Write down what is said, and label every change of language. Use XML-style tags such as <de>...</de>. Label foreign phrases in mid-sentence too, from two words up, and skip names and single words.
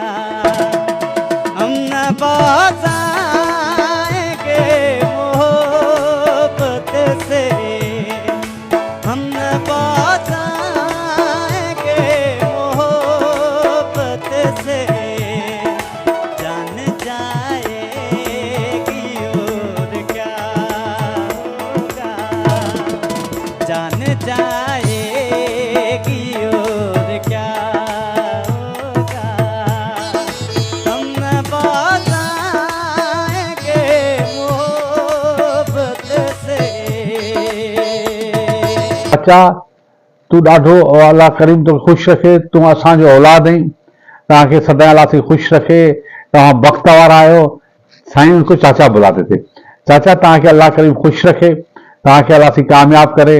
<ur>ہم نہ بتائیں گے محبت سے، ہم نہ بتائیں گے محبت سے، جان جائے گی اور کیا ہوگا، جان جائے گی اور کیا ہوگا. ہم نہ بتائیں گے محبت سے.</ur> <sd>अच्छा तू ॾाढो अल्लाह करीम तो ख़ुशि रखे, तूं असांजो औलाद आहीं, तव्हांखे सदाईं अल्लाह से ख़ुशि रखे। तव्हां वक़्त वारा आहियो।</sd> <ur>سائیں ان کو چاچا بلاتے تھے.</ur> <sd>चाचा तव्हांखे अल्लाह करीम ख़ुशि रखे, तव्हांखे अल्लाह से कामयाब करे।</sd>